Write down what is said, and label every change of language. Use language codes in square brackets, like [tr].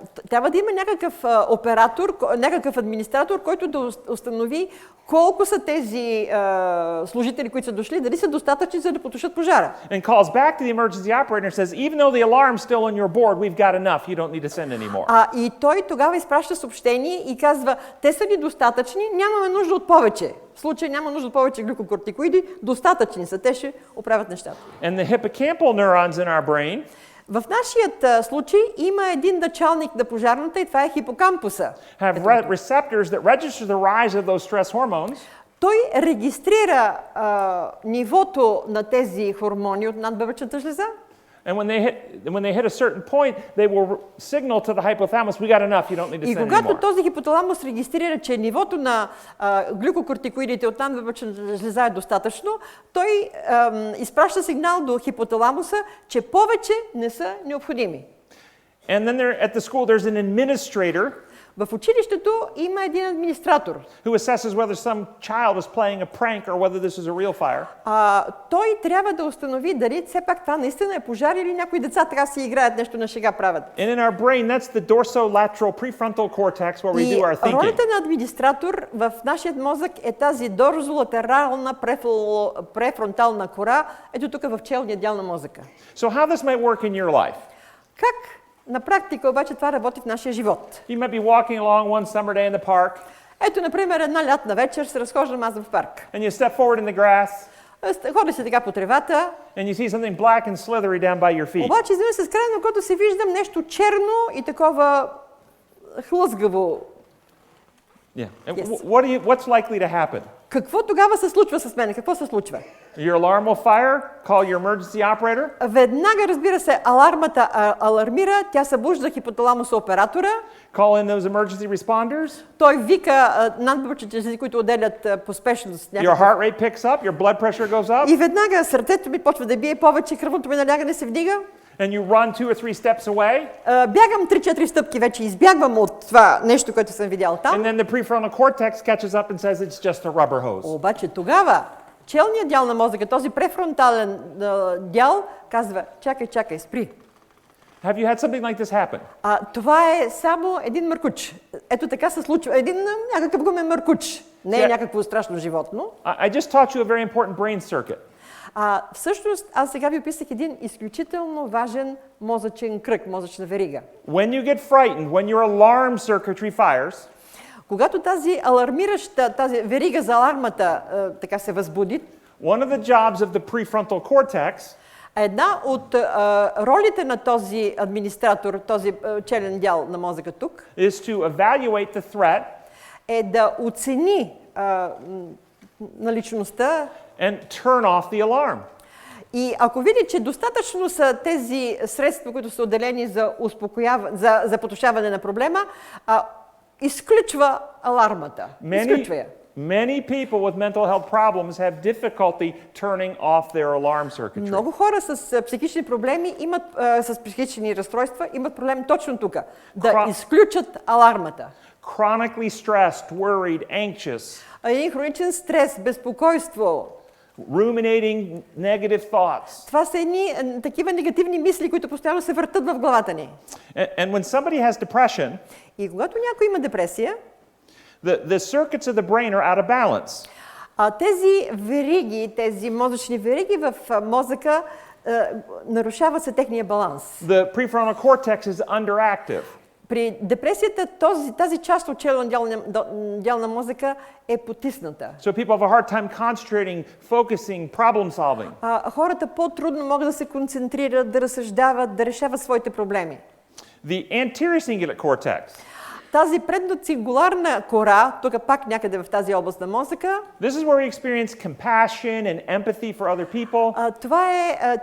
[bg] Трябва да има някакъв оператор, някакъв администратор, който да установи колко са тези служители, които са дошли, дали са достатъчни, за да потушат пожара. [en] And calls back to the emergency operator and says, even though the alarm's still on your board, we've got enough. You don't need to send any more. [bg] И той тогава изпраща съобщение и казва, те са ни достатъчни, нямаме нужда от повече. В случай няма нужда от повече глюкокортикоиди, достатъчни са, те ще оправят нещата. [en] And the hippocampal neurons in our brain [bg] В нашият случай има един началник на пожарната и това е хипокампуса. [en] have receptors that register the rise of those stress hormones. [bg] Той регистрира нивото на тези хормони от надбъбречната жлеза. [en] And when they hit a certain point, they will signal to the hypothalamus, we got enough, you don't need to [bg] И [en] send [bg] когато [en] anymore. [bg] този хипоталамус регистрира, че нивото на глюкокортикоидите от надбъбречната жлеза е достатъчно, той изпраща сигнал до хипоталамуса, че повече не са необходими. [en] And then at the school, there's an administrator [bg] В училището има един администратор. [en] who assesses whether some child is playing a prank or whether this is a real fire. [bg] Той трябва да установи дали все пак това наистина е пожар или някои деца така си играят, нещо на шега правят. [en] And in our brain, that's the dorsolateral prefrontal cortex where we do our [bg] И [en] thinking. [bg] ролята на администратор в нашия мозък е тази дорзолатерална префронтална кора, ето тук в челния дял на мозъка. [en] So how this might work in your life? [bg] Как на практика обаче това работи в нашия живот? [en] You might be walking along one summer day in the park, [bg] Ето, например, една лятна вечер се разхождам аз в парк. [en] and you step forward in the grass, [bg] Ходя се така по тревата, [en] and you see something black and slithery down by your feet. [bg] обаче изведнъж с края на окото се виждам нещо черно и такова хлъзгаво. [en] Yeah. And Yes. what's likely to happen? [bg] Какво тогава се случва с мен? Какво се случва? [en] Your alarm will fire, call your emergency operator, [bg] Веднага, разбира се, алармата алармира, тя събужда хипоталамуса оператора, [en] call in those emergency responders, [bg] той вика надбъбречните жлези, които отделят по спешност. [en] your heart rate picks up, your blood pressure goes up, [bg] И веднага сърцето ми почва да бие повече, кръвното ми налягане се вдига. [en] and you run 2 or 3 steps away, [bg] Бягам 3-4 стъпки вече, избягвам от това нещо, което съм видял там. [en] and then the prefrontal cortex catches up and says it's just a rubber hose. [bg] Обаче тогава челният дял на мозъка, този префронтален дял, казва, чакай, спри. [en] Have you had something like this happen? [bg] Това е само един мъркуч. Ето така се случва. Един някакъв гумен мъркуч. Не е някакво страшно животно. [en] I just taught you a very important brain circuit. [bg] Всъщност, аз сега ви описах един изключително важен мозъчен кръг, мозъчна верига. [en] When you get frightened, when your alarm circuitry fires, [bg] Когато тази алармираща, тази верига за алармата така се възбуди, [en] one of the jobs of the prefrontal cortex [bg] една от ролите на този администратор, този челен дял на мозъка тук, [en] is to evaluate the threat [bg] е да оцени наличността [en] and turn off the alarm. [bg] и ако види, че достатъчно са тези средства, които са отделени за за потушаване на проблема, изключва алармата. Изключва я. [en] Many people with mental health problems have difficulty turning off their alarm circuitry. [bg] Много хора с психични проблеми имат, с психични разстройства имат проблем точно тук. Да изключат алармата. [en] Chronically stressed, worried, anxious, [bg] Един хроничен стрес, безпокойство. [en] ruminating negative thoughts. [bg] Това са едни такива негативни мисли, които постоянно се въртат в главата ни. [en] And when somebody has depression, [bg] И когато някой има депресия, [en] the circuits of the brain are out of balance. [bg] Тези вериги, тези мозъчни вериги в мозъка нарушава се техния баланс. [en] The prefrontal cortex is underactive. [bg] При депресията тази част от челен дял на мозъка е потисната. [en] So people have a hard time concentrating, focusing, problem solving. [bg] Хората по-трудно могат да се концентрират, да разсъждават, да решават своите проблеми. [en] The anterior cingulate cortex. [bg] Тази предноцингуларна кора, тук пак някъде в тази област на мозъка, [en] This is where we experience compassion and empathy for other people.